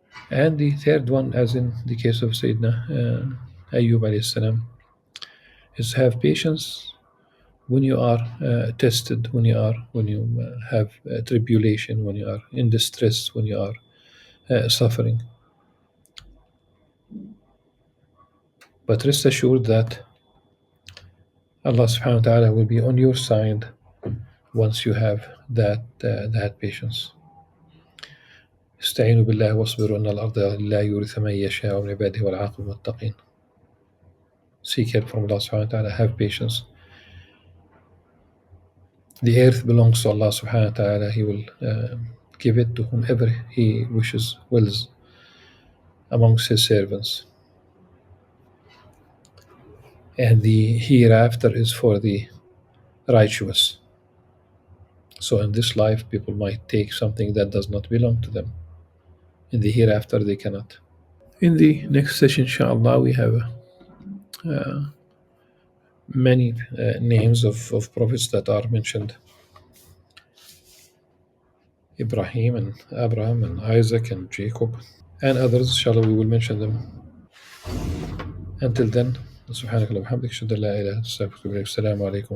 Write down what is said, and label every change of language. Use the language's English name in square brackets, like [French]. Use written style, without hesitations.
[English] And the third one, as in the case of Sayyidina Ayyub alayhi salam, is have patience when you are tested, when you have tribulation, when you are in distress, when you are suffering. But rest assured that Allah subhanahu wa ta'ala will be on your side once you have that patience. [Arabic] استعينوا بالله واصبروا إن الأرض لله يورث من يشاء من عباده والعاقبة للمتقين. [English] Seek help from Allah subhanahu wa ta'ala, have patience. The earth belongs to Allah subhanahu wa ta'ala. He will give it to whomever He wills amongst His servants. And the hereafter is for the righteous. So in this life, people might take something that does not belong to them. In the hereafter, they cannot. In the next session, inshallah, we have many names of prophets that are mentioned. Ibrahim and Abraham and Isaac and Jacob and others. Inshallah, we will mention them. Until then, [Arabic] سبحانك اللهم وبحمدك أشهد أن لا إله إلا أنت أستغفرك وأتوب إليك. السلام عليكم.